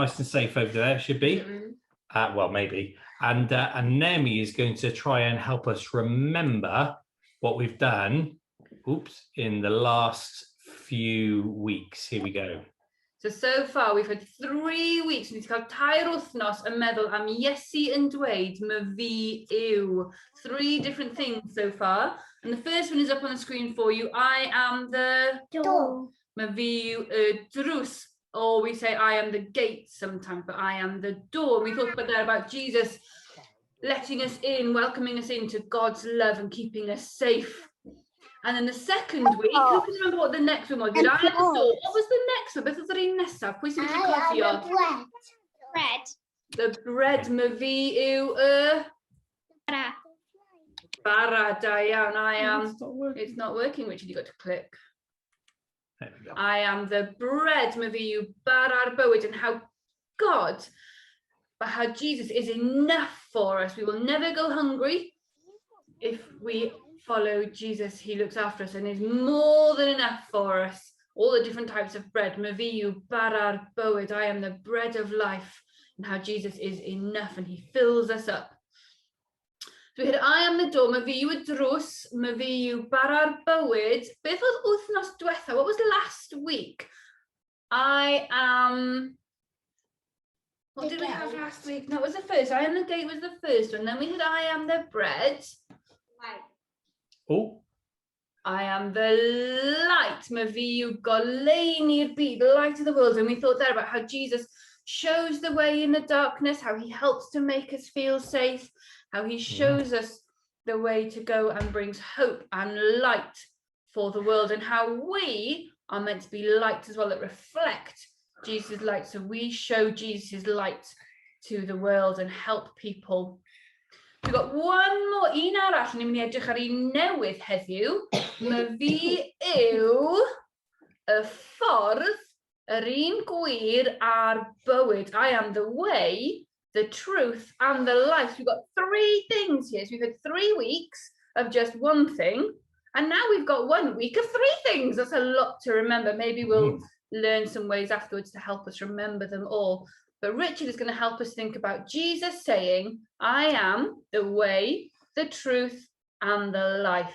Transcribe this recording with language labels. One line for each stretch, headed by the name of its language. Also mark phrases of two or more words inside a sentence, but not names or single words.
English: Nice and safe over there. It should be. Well, maybe. And Nemi is going to try and help us remember what we've done. In the last few weeks. Here we go. So far we've had 3 weeks.
Welsh: We've cael 2 wythnos yn meddwl am Iesu yn dweud Myfi yw.
English: 3 different things so far. And the first one is up on the screen for you. I am the door.
Welsh: Myfi yw y drws.
English: Or we say I am the gate sometimes, but I am the door. We talked about Jesus letting us in, welcoming us into God's love and keeping us safe. And then the second week, who can remember what the next one was? I am the door. What was the next one?
Welsh: Beth oedd yr un nesaf? Pwy sy'n gallu cofio?
English: Bread. The bread,
Welsh: Myfi yw y... Bara, da iawn.
English: I am... It's not working, Richard, you've got to click. There we go. I am the bread,
Welsh: Myfi yw bara'r bywyd,
English: and how God, but how Jesus is enough for us. We will never go hungry if we follow Jesus. He looks after us and is more than enough for us. All the different types of bread.
Welsh: Myfi yw bara'r bywyd.
English: I am the bread of life, and how Jesus is enough and he fills us up. So we had I am the door.
Welsh: Myfi yw y drws. Myfi yw bara'r bywyd. Beth oedd wythnos diwetha?
English: What was last week? I am... What did we have last week? No, it was the first. I am the gate was the first one. Then we had I am the bread. Oh. I am the light.
Welsh: Myfi yw goleun i'r byd,
English: the light of the world. And we thought there about how Jesus shows the way in the darkness, how he helps to make us feel safe, how he shows us the way to go and brings hope and light for the world, and how we are meant to be light as well, that reflect Jesus' light. So we show Jesus' light to the world and help people. We've got one more,
Welsh: un arall, ni'n mynd I edrych ar un newydd heddiw. Myfi yw y ffordd, yr un gwir a'r bywyd.
English: I am the way, the truth and the life. We've got 3 things here. So we've had 3 weeks of just one thing. And now we've got 1 week of 3 things. That's a lot to remember. Maybe we'll learn some ways afterwards to help us remember them all. But Richard is going to help us think about Jesus saying, I am the way, the truth, and the life.